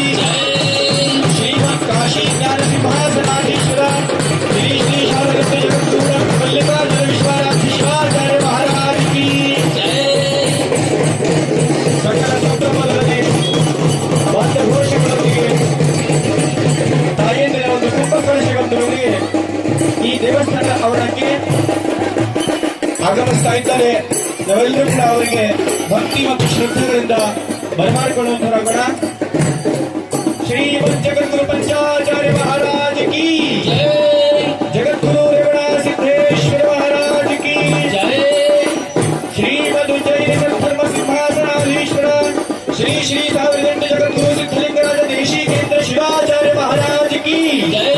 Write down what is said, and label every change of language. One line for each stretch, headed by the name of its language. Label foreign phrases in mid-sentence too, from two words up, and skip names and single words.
Kannada: ಕಾಶಿ ಜ್ಞಾನ ಸಿಂಹಾಸನಾಧೀಶ್ವರ ಶ್ರೀ ಶ್ರೀ ಶಾರದತ್ತ ಜಗದ್ಗುರು ಮಲ್ಲಿಕಾರ್ಜುನ ವಿಶ್ವನಾಥ ಶಿವಾಚಾರ್ಯ ಮಹಾರಾಜ್ ಕಿ ಸಕಲ ಸಂಭ್ರಮದಲ್ಲಿ ವಾದ್ಯಘೋಷಗಳೊಂದಿಗೆ ತಾಯಂದಿರ ಒಂದು ಕುಂಭ ಕಳಶಗಳೊಂದಿಗೆ ಈ ದೇವಸ್ಥಾನದ ಆವರಣಕ್ಕೆ ಆಗಮಿಸ್ತಾ ಇದ್ದಾರೆ. ನಾವೆಲ್ಲರೂ ಕೂಡ ಅವರಿಗೆ ಭಕ್ತಿ ಮತ್ತು ಶ್ರದ್ಧೆಗಳಿಂದ ಬರಮಾಡಿಕೊಳ್ಳುವಂತರಾಗೋಣ.
Hindi: श्रीमद जगद्गुरु पंचाचार्य महाराज की जय. जगद्गुरु रेवण सिद्धेश्वर महाराज की जय. श्रीमद उज्जैन धर्म सिंहासनाधीश्वर श्री श्री सावरदंड जगद्गुरु सिद्धलिंगराज देशिकेंद्र शिवाचार्य महाराज की जय.